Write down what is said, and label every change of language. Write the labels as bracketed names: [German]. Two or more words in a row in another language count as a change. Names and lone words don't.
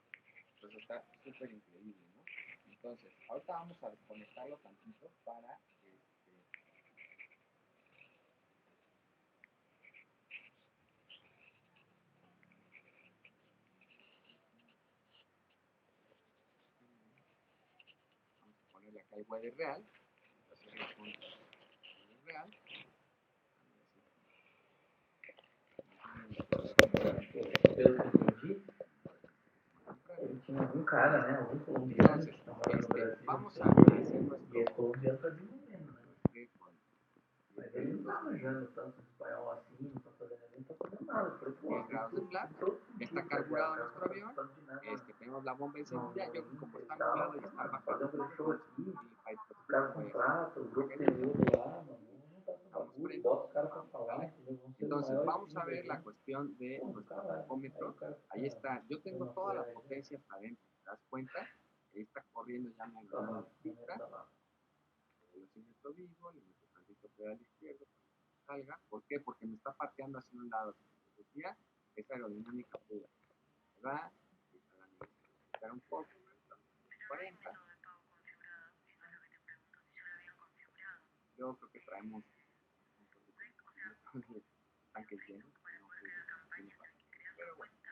[Spanish] Entonces, está súper increíble, ¿no? Entonces, ahorita vamos a desconectarlo tantito para vamos a ponerle acá el weather real, hacerlo con weather real. [Portuguese] Pelo que entendi, ele tinha um cara, né? Um colombiano que está morando no Brasil, [Spanish] vamos [Portuguese] não [Spanish] a [Portuguese] sei [Spanish] hacer [Portuguese] se ele, e esse colombiano está desenvolvendo, né? Mas ele não está manjando tanto espanhol assim, não está fazendo, ele não está fazendo nada. Eu falei, pô, [Spanish] 10 grados de flat, está carburado nuestro avión, tenemos la bomba encendida, yo como está nublado y está bajo el [Portuguese] fazer um show aqui, os caras [Spanish] voy a [Portuguese] contratam, o grupo tem outro lá, mano, vamos juntar esse bagulho, bota os caras pra falar, entendeu? Vão ser os [Spanish] Entonces, [Portuguese] maiores [Spanish] vamos a [Portuguese] times [Spanish] ver [Portuguese] do [Spanish] la [Portuguese] mundo. [Spanish] cuestión de [Portuguese] Pô, [Spanish] nuestro [Portuguese] caralho, aí [Spanish] termómetro. [Portuguese] o cara [Spanish] Ahí [Portuguese] fica [Spanish] está, yo tengo [Portuguese] dando [Spanish] toda la [Portuguese] apoio, né? [Spanish] potencia hasta adentro, ¿te das cuenta? Ahí está corriendo ya mi [Portuguese] Tá lá, [Spanish] pista, [Portuguese] tá lá. [Spanish] velocímetro vivo, le meto tantito pedal izquierdo para que salga. ¿Por qué? Porque me está pateando hacia un lado. Como les decía, es aerodinámica pura, ¿verdad? Y jalando esto, un poco, 40. Yo creo que traemos tanques llenos, no sé si tiene para qué, pero bueno.